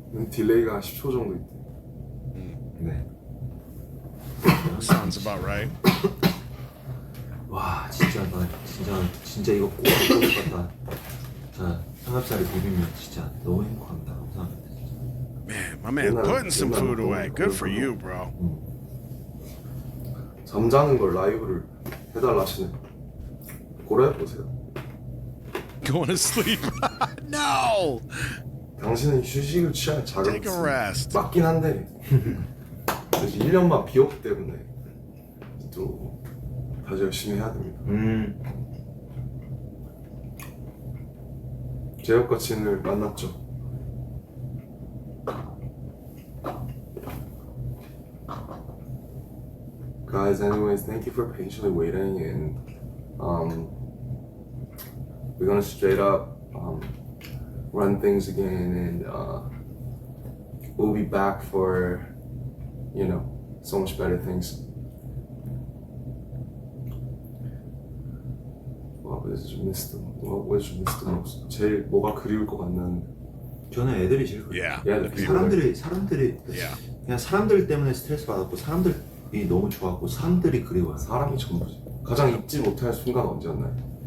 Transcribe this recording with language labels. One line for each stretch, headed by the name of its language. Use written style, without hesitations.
Korean: 딜레이가 한 10초 정도 있대. 네.
English: Sounds about right.
Korean: 와 진짜 나 진짜 이거 꼭 먹고 싶었다. 자 삼겹살이 비비면 진짜 너무 행복합니다. 감사합니다. 진짜.
English: Man, my man putting some food away. Good for you, bro.
Korean: 잠자는 걸 라이브를 해달라 하시네. 고려해보세요.
English: going to sleep. No.
Korean: 당신은 휴식을 취할 자격이
English: Take a
Korean: 있습니다.
English: rest.
Korean: 맞긴 한데 그래서 1년만 비웠기 때문에 또 다시 열심히 해야 됩니다. 제혁과 진을 만났죠.
English: Guys, anyways, thank you for patiently waiting, and we're gonna straight up run things again, and we'll be back for, you know, so much better things. What was missed the most?
Korean: 제일 뭐가 그리울 것 같나는? 저는 애들이 제일 그래요.
English: Yeah. Yeah, the
Korean: 사람들이
English: Yeah.
Korean: 그냥 사람들 때문에 스트레스 받았고 사람들이 너무 좋았고 사람들이 그리워요. 사람이 전부지. 가장 잊지 못할 순간 언제였나요?